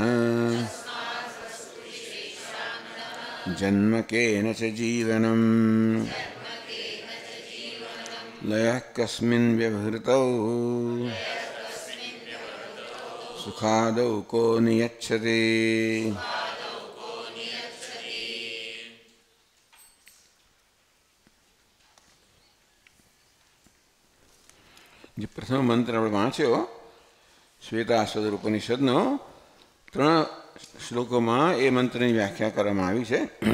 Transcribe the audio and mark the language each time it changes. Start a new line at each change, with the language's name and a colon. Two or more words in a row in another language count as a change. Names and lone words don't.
Sanskrit: जन्म केन च जीवनम् लयः कस्मिन् व्यवहृतौ सुखादौ को नियच्छति.
Gujarati: જે પ્રથમ મંત્ર આપણે વાંચ્યો શ્વેતાશ્વતર ઉપનિષદનો 3 શ્લોકોમાં એ મંત્રની વ્યાખ્યા કરવામાં આવી છે.